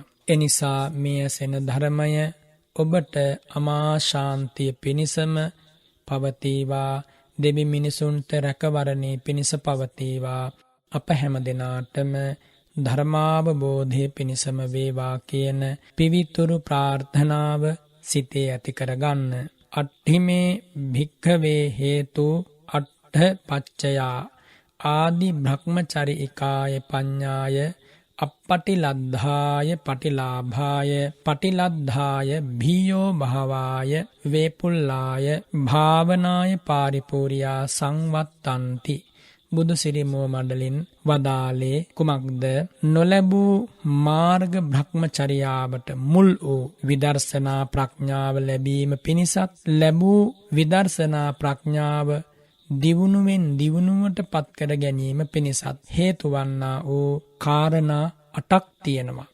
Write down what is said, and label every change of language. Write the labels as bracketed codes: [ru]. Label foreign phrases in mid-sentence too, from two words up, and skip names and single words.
[si] එනිසා මේ සෙන ධර්මය ඔබට අමා ශාන්තිය පිණිසම පවතිවා, දෙවි මිනිසුන්ට රැකවරණේ පිණිස පවතිවා. අප හැම දෙනාටම ධර්මාවබෝධය පිණිසම වේවා කියන පිවිතුරු ප්‍රාර්ථනාව සිතේ ඇති කරගන්න. [pi] අට්ඨිමේ භික්ඛවේ හේතු අට්ඨ පච්චයා ආදි බ්‍රහ්මචරිකාය පඤ්ඤාය අප්පටිලද්ධාය පටිලාභාය පටිලද්ධාය භීයෝ භාවාය වේපුල්ලාය භාවනාය පාරිපූර්යා සංවත්තන්ති. [si] බුදු සිරිමුව මඩලින් වදාලේ කුමක්ද? නොලැබූ මාර්ග බ්‍රහ්මචර්යාවට මුල් වූ විදර්ශනා ප්‍රඥාව ලැබීම පිණිසත් ලැබූ විදර්ශනා ප්‍රඥාව දියුණුවෙන් දියුණුවට පත් කර ගැනීම පිණිසත් හේතු වන්නා වූ කාරණා 8ක් තියෙනවා.